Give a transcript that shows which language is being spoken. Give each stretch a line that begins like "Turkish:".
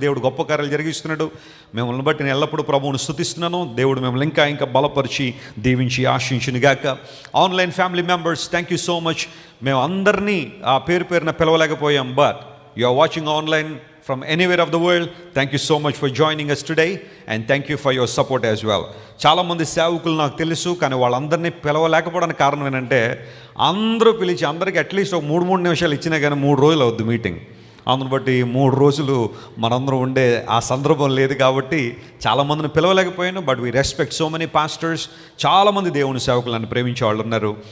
Telugu: దేవుడు గొప్ప కార్యాలు జరిగిస్తున్నాడు. మిమ్మల్ని బట్టి నేను ఎల్లప్పుడూ ప్రభువును స్తుతిస్తున్నాను. దేవుడు మిమ్మల్ని ఇంకా బలపరిచి దీవించి ఆశించునుగాక.
English: Online family members, thank you so much.
Telugu: మేము అందరినీ ఆ పేరున పిలవలేకపోయాం,
English: But you are watching online from anywhere of the world. Thank you so much for joining us today, and thank you for your support as well.
Telugu: చాలామంది సేవకులు నాకు తెలుసు, కానీ వాళ్ళందరినీ పిలవలేకపోవడానికి కారణం ఏంటంటే అందరూ పిలిచి అందరికీ అట్లీస్ట్ ఒక 3 నిమిషాలు ఇచ్చినా కానీ 3 రోజులు అవుద్ది మీటింగ్. అందును బట్టి 3 రోజులు మనందరం ఉండే ఆ సందర్భం లేదు కాబట్టి చాలామందిని పిలవలేకపోయాను.
English: But we respect so many pastors.
Telugu: చాలామంది దేవుని సేవకులను ప్రేమించే వాళ్ళు ఉన్నారు.